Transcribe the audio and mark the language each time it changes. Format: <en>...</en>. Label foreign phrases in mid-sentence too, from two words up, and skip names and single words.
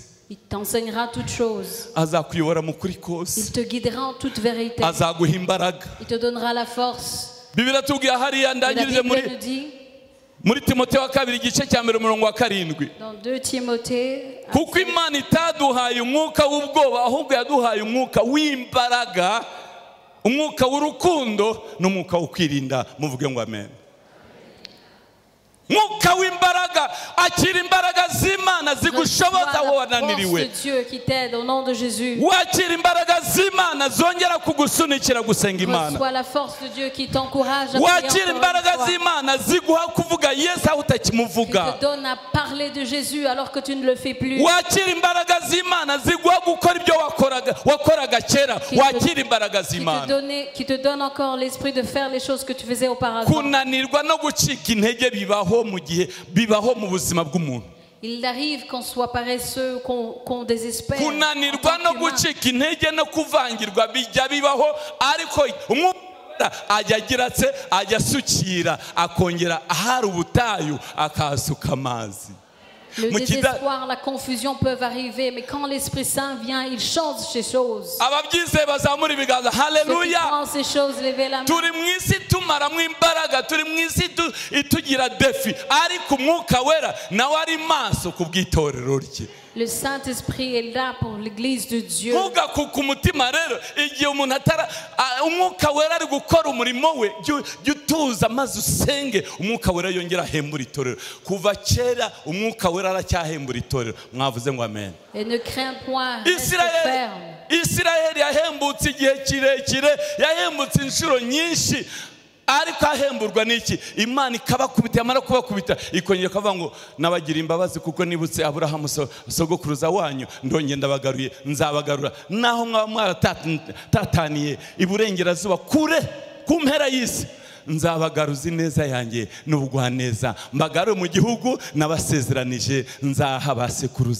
<fr>Il t'enseignera toutes choses.</fr> <rw>azakuyobora mu kuri</rw> <fr>Il</fr> <rw>kose,</rw> <fr>te guidera en toute vérité.</fr> <rw>azaguha imbaraga.</rw> <fr>Il te donnera la force.</fr> <rw>Bibiliya tubwira hariya</rw> <fr>Et la</fr> <rw>ndangirize</rw> <fr>Bible nous dit</fr> <rw>muri Timoteyo wa 2 igice cya 1 umurongo wa 7.</rw> <fr>dans 2 Timothée,</fr> <rw>Kuko Imana itaduhaye umwuka w'ubwoba, ahubwo yaduhaye umwuka w'imbaraga, umwuka w'urukundo n'umwuka wo kwirinda. Muvuge ngo amen. Mwuka w'imbaraga, akira imbaraga z'Imana zigushoboza aho</rw> <fr>reçois la</fr> <rw>wananiriwe.</rw> <fr>force de Dieu qui t'aide au nom de Jésus.</fr> <rw>Wakira imbaraga z'Imana zongera kugusunikira gusenga Imana.</rw> <fr>Reçois la force de Dieu qui t'encourage à prier</fr> <rw>Wakira</rw> <fr>encore une</fr> <rw>imbaraga</rw> <fr>fois.</fr> <rw>z'Imana ziguha kuvuga Yesu aho</rw> <fr>Qui</fr> <rw>utakimuvuga.</rw> <fr>te donne à parler de Jésus alors que tu ne le fais plus.</fr> <rw>Wakira imbaraga z'Imana ziguha gukora ibyo wakoraga kera. Wakira imbaraga z'Imana.</rw> <fr>Qui te donne encore l'esprit de faire les choses que tu faisais auparavant.</fr> <rw>Kunanirwa no gucika intege bibaho mu gihe bibaho mu buzima bw'umuntu.</rw> <fr>Il arrive qu'on soit paresseux, qu'on désespère. En</fr> <rw>Kunanirwa</rw> <fr>tant</fr> <rw>no</rw> <fr>qu'humain.</fr> <rw>gucika intege no kuvangirwa bijya bibaho, ariko umwuka ajya agira se ajya asukira akongera ahari ubutayu akahasuka amazi.</rw> <fr>Le</fr> <rw>Mu kida-</rw> <fr>désespoir, la confusion peuvent arriver, mais quand l'Esprit Saint vient, il change ces choses.</fr> <rw>ababyizeye bazamura ibiganza.</rw> <fr>Ceux qui</fr> <rw>Haleluya.</rw> <fr>pensent ces choses, levez la main.</fr> <rw>turi mu isi tumaramo imbaraga, turi mu isi itugira defi, ariko umwuka wera nawe ari maso ku bw'itorero rye.</rw> <fr>Le Saint-Esprit est là pour l'Église de Dieu.</fr> <rw>ntugakuke umutima rero igihe umuntu umwuka wera ari gukora umurimo we, jya utuza maze usenge umwuka wera yongera ahembura itorero. kuva kera umwuka wera aracyahembura itorero. mwavuze ngo amen.</rw> <fr>Et ne crains point, reste ferme.</fr> <rw>Isirayeli yahembutse igihe kirekire, yahembutse inshuro nyinshi, ariko ahemburwa n'iki? Imana ikabakubita, yamara kubakubita ikongera ikavuga ngo nabagira imbabazi kuko nibutse Aburahamu sogokuruza wanyu, ndongera ndabagaruye, nzabagarura naho mwaba mwaratataniye iburengerazuba kure ku mpera y'isi, nzabagaruza ineza yanjye n'ubugwaneza, mbagarure mu gihugu nabasezeranije nzaha basekuruza.</rw>